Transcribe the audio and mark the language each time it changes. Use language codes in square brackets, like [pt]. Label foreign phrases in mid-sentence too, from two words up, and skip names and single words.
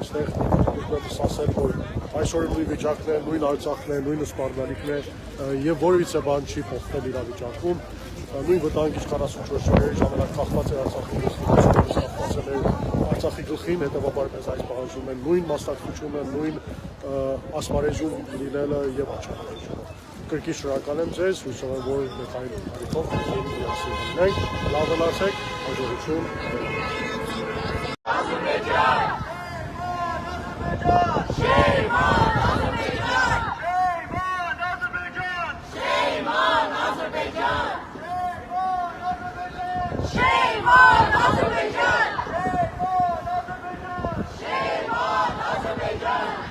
[hy] այստեղ։ Ուզում ասել, որ այսօր նույն վիճակն է, նույն Արցախն է, նույն սպառնալիքն է եւ որևիցե բան չի փոխվել իրավիճակում։ Նույն վտանգի 44 օրերի ժամանակ կախված էր Արցախի Արցախի գլխին, հետևաբար մեզ այս պահանջում են նույն մասնակցությունը, նույն ասպարեզում լինելը եւ աչքավորությունը։ Կրկին շնորհակալ եմ ձեզ, հուսով եմ, որ մենք այն հարցով կհանդիպենք, լավ մնացեք, հաջողություն։ Ադրբեջան! [en] Shame on Azerbaijan! Shame on Azerbaijan! Shame on Azerbaijan! Shame on Azerbaijan!